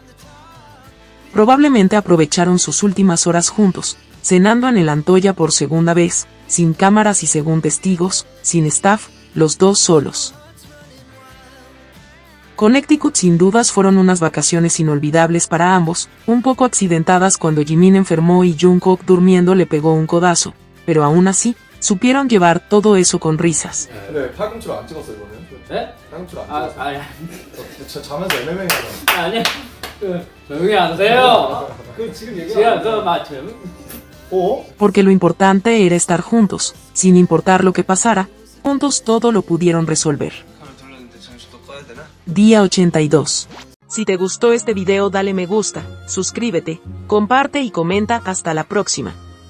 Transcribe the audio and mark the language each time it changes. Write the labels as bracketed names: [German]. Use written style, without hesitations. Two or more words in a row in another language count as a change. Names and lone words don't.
[Spanish] Probablemente aprovecharon sus últimas horas juntos, cenando en el Antoya por segunda vez, sin cámaras y según testigos, sin staff, los dos solos. Connecticut sin dudas fueron unas vacaciones inolvidables para ambos, un poco accidentadas cuando Jimin enfermó y Jungkook durmiendo le pegó un codazo, pero aún así, supieron llevar todo eso con risas. [Korean] 근데 팔꿈치로 안 찍었어 이거는? 네? 팔꿈치로 안 아, 찍었어? 아니, 진짜 자면서 MMA 하잖아. 아니, 조용히 하세요. 그 지금 지금 얘기하는 그 맞춤. 어? [Spanish] Porque lo importante era estar juntos, sin importar lo que pasara, juntos todo lo pudieron resolver. Día 82. Si te gustó este video dale me gusta, suscríbete, comparte y comenta. Hasta la próxima.